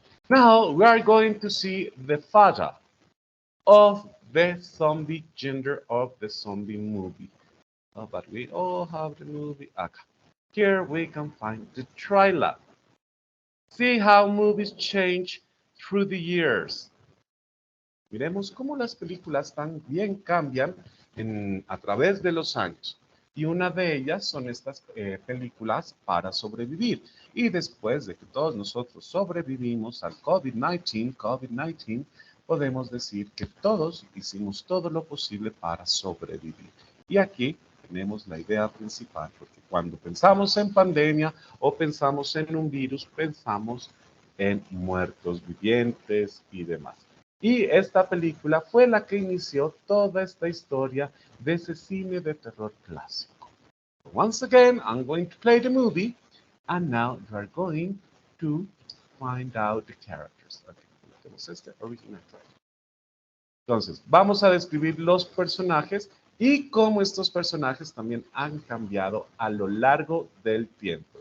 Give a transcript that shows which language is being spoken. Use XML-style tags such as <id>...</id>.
<en>Now we are going to see the father of the zombie gender of the zombie movie. Oh, but we all have the movie. Okay. Here we can find the trailer. See how movies change through the years.</en> <es>Miremos cómo las películas también cambian a través de los años. Y una de ellas son estas películas para sobrevivir. Y después de que todos nosotros sobrevivimos al COVID-19, podemos decir que todos hicimos todo lo posible para sobrevivir. Y aquí tenemos la idea principal, porque cuando pensamos en pandemia o pensamos en un virus, pensamos en muertos vivientes y demás. Y esta película fue la que inició toda esta historia de ese cine de terror clásico.</es> <en>Once again, I'm going to play the movie, and now you are going to find out the characters.</en> <es>Okay, tenemos este original trailer. Entonces, vamos a describir los personajes y cómo estos personajes también han cambiado a lo largo del tiempo.</es>